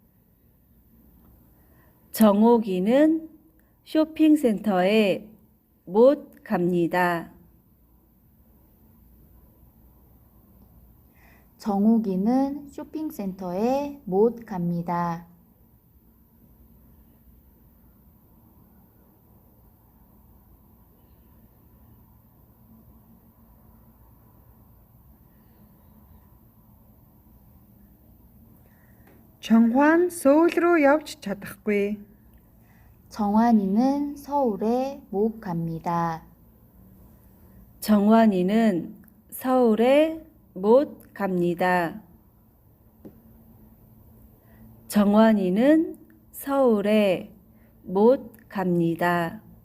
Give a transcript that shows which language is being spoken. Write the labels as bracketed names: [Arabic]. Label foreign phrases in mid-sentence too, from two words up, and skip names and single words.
[Korean] 정옥이는 쇼핑센터에 못 갑니다. 정욱이는 쇼핑센터에 못 갑니다. [Mongolian] Чонгхуан Сөүл рүү явж чадахгүй. [Korean] 정환이는 서울에 못 갑니다. 정환이는 서울에 못 갑니다. 정환이는 서울에 못 갑니다.